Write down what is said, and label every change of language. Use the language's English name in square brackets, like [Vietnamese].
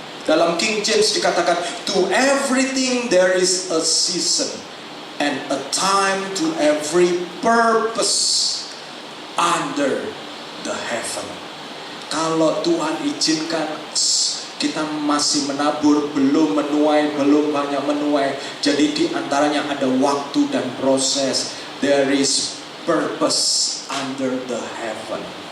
[Indonesian] Dalam King James dikatakan, [English] to everything there is a season and a time to every purpose under the heaven. [Indonesian] Kalau Tuhan izinkan kita masih menabur, belum menuai, belum banyak menuai, jadi di antaranya ada waktu dan proses. [English] There is purpose under the heaven.